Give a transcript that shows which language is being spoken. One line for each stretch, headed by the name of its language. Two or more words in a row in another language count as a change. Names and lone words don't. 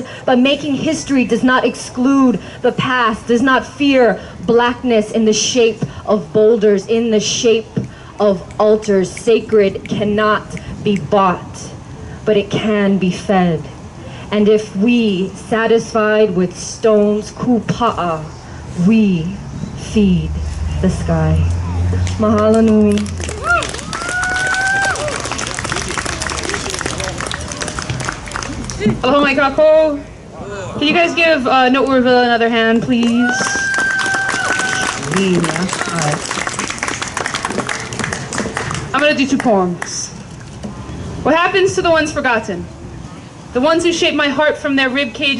English: But making history does not exclude the past, does not fear blackness in the shape of boulders, in the shape of altars. Sacred cannot be bought, but it can be fed. And if we, satisfied with stones, kupa'a, we feed the sky.
Hawaiian: Mahalo nui. Aloha mai kako.
English: Can you guys give Noteworville another hand, please? I'm gonna do two poems. What happens to the ones forgotten? The ones who shape my heart from their rib cages.